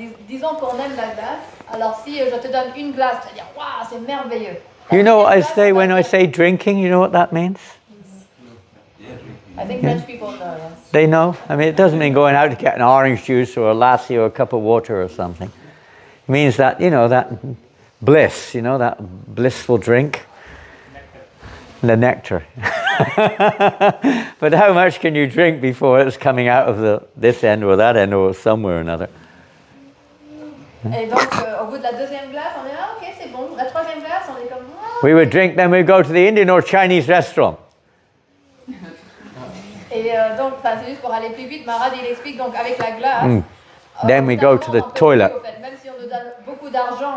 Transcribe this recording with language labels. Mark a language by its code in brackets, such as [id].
[fr] Disons qu'on aime la glace. Alors, si je te donne une glace, tu vas dire, waouh, c'est merveilleux. [en] You know what I say when I say drinking? You know what that means? I think French people know. Yes. They know? I mean, it doesn't mean going out to get an orange juice or a lassi or a cup of water or something. It means that, you know, that bliss, you know, that blissful drink. The nectar. But how much can you drink before it's coming out of this end or that end or somewhere or another? [fr] Et donc, au bout de la deuxième glace, on est là, ok, c'est bon. La troisième glace, on est comme, ah. [en] We would drink, then we'd go to the Indian or Chinese restaurant. [fr] Et donc, c'est juste pour aller plus vite, Marad, il explique, donc avec la glace, [en] Then we go to the toilet. [fr] Même si on nous donne beaucoup d'argent,